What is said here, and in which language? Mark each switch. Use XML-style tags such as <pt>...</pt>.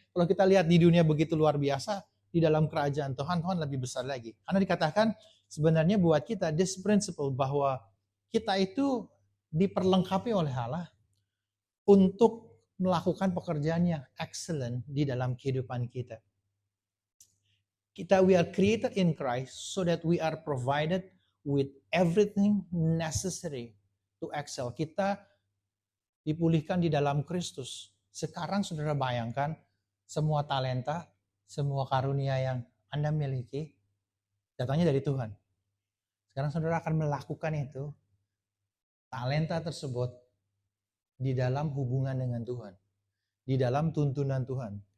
<id>Kalau kita lihat di dunia begitu luar biasa, di dalam kerajaan Tuhan, Tuhan lebih besar lagi. Karena dikatakan sebenarnya buat kita,</id> <en>this principle</en> <id>bahwa kita itu diperlengkapi oleh Allah untuk melakukan pekerjaan yang excellent di dalam kehidupan kita.</id> <en>We are created in Christ so that we are provided with everything necessary to excel.</en> <id>Kita dipulihkan di dalam Kristus. Sekarang saudara bayangkan semua talenta, semua karunia yang Anda miliki datangnya dari Tuhan. Sekarang saudara akan melakukan itu, talenta tersebut di dalam hubungan dengan Tuhan, di dalam tuntunan Tuhan.</id>